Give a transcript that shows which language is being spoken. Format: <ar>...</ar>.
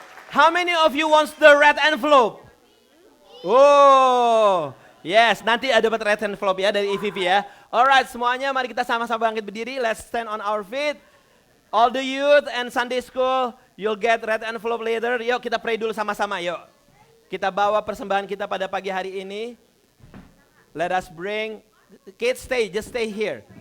<en>How many of you wants the red envelope? Oh, yes.</en> <id>Nanti ada dapat red envelope ya dari EVP ya. Alright, semuanya mari kita sama-sama bangkit berdiri.</id> <en>Let's stand on our feet. All the youth and Sunday School, you'll get red envelope later.</en> <id>Yuk kita pray dulu sama-sama. Yuk. Kita bawa persembahan kita pada pagi hari ini.</id> <en>Let us bring, kids just stay here.</en>